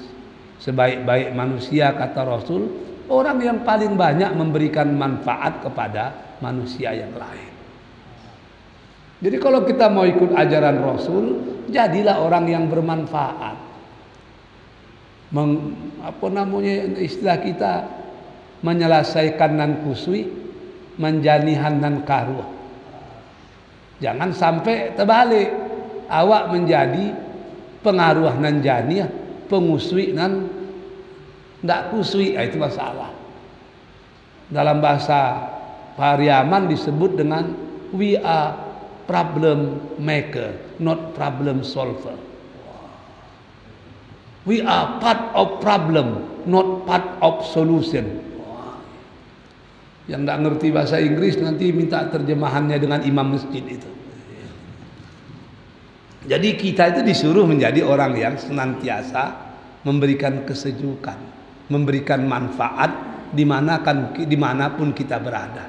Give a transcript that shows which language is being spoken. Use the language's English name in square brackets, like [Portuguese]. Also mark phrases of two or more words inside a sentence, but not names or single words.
[Indonesian] Sebaik-baik manusia, kata Rasul, orang yang paling banyak memberikan manfaat kepada manusia yang lain. Jadi kalau kita mau ikut ajaran Rasul, jadilah orang yang bermanfaat. Apa namanya istilah kita, menyelesaikan [Minangkabau] nan kusui, menjanihan nan karuah. [Indonesian] Jangan sampai terbalik, [Minangkabau] awak menjadi pengaruh nan janiah, pengusui nan ndak kusui. [Indonesian] Itu masalah. Dalam bahasa Pariaman disebut dengan [English] we are problem maker, not problem solver. We are part of problem, not part of solution. [Indonesian] Yang tidak ngerti bahasa Inggris nanti minta terjemahannya dengan imam masjid itu. Jadi kita itu disuruh menjadi orang yang senantiasa memberikan kesejukan, memberikan manfaat dimanapun kita berada.